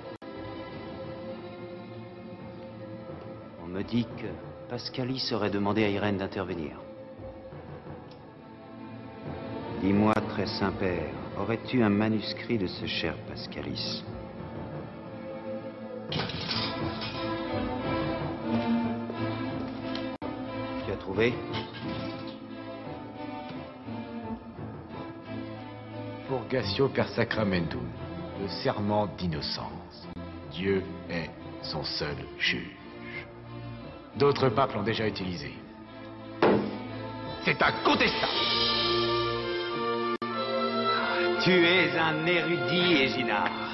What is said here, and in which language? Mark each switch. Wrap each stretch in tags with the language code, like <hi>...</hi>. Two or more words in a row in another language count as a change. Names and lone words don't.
<fr>On me dit que Pascalis aurait demandé à Irène d'intervenir. Dis-moi, très Saint-Père, aurais-tu un manuscrit de ce cher Pascalis? Tu as trouvé?</fr> <la>Purgatio per sacramentum,</la> <fr>le serment d'innocence. Dieu est son seul juge. D'autres papes l'ont déjà utilisé. C'est incontestable. Tu es un érudit, Ginard.</fr>